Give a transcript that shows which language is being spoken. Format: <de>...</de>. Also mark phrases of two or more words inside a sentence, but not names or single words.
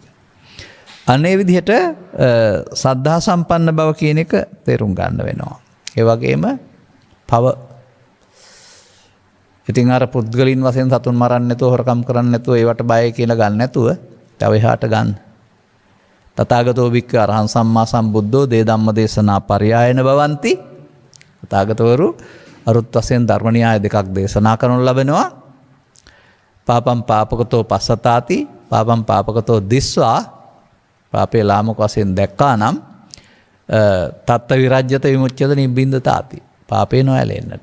<si>අනේ විදිහට සද්ධා සම්පන්න බව කියන එක තේරුම් ගන්න වෙනවා. ඒ වගේම පව ඉතින් අර පුද්ගලින් වශයෙන් සතුන් මරන්නේ නැතුව හොරකම් කරන්නේ නැතුව ඒවට බය කියලා ගන්න නැතුව තව එහාට ගන්න.</si> <pi>තථාගතෝ භික්ඛු අරහං සම්මා සම්බුද්ධෝ දේ ධම්ම දේශනා පරියායන භවಂತಿ.</pi> <si>තථාගතවරු අරුත් වශයෙන් ධර්ම න්‍යාය දෙකක් දේශනා කරනු ලබනවා.</si> <pi>පාපම් පාපකතෝ පස්සතාති පාපම් පාපකතෝ දිස්වා</pi> <si>පාපේ ලාමක වශයෙන් දැක්කා නම්</si> <pi>තත්ත විරජ්‍යත විමුච්ඡත නිබ්බින්දතාති</pi> <si>පාපේ නොඇලෙන්නට.</si>